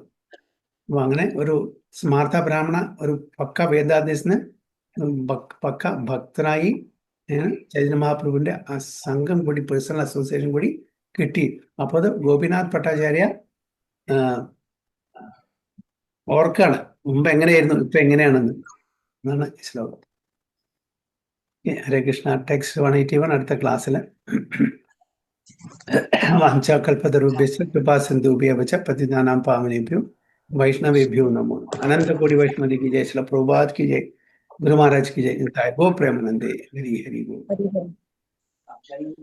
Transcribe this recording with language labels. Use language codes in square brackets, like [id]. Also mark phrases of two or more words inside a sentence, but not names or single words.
[ml] അപ്പൊ അങ്ങനെ ഒരു സ്മാർത്ഥ ബ്രാഹ്മണ, ഒരു പക്ക വേദാന്തീസിന് പക്ക ഭക്തനായി ചൈതന്യ മഹാപ്രഭുവിന്റെ ആ സംഘം കൂടി, [en] personal association [ml] കൂടി കിട്ടി. അപ്പൊ അത് ഗോപിനാഥ് ഭട്ടാചാര്യ ഓർക്കാണ് മുമ്പ് എങ്ങനെയായിരുന്നു, ഇപ്പൊ എങ്ങനെയാണെന്ന്. എന്നാണ് ശ്ലോകം. ഹരേ കൃഷ്ണ. ടെക്സ്റ്റ് 181 അടുത്ത ക്ലാസ്സില്. [sa] വാഞ്ചാകൽപതരുഭ്യശ്ച കൃപാ സിന്ധുഭ്യോ വച പതിതാനാം പാവനേഭ്യോ वैष्णवेभ्यो नमो। [hi] अनंत कोटि वैष्णवी की जय। श्रील प्रभुपाद की जय। गुरु महाराज की जय। [bn] গো প্রেমানন্দে। হরি হরি বোল।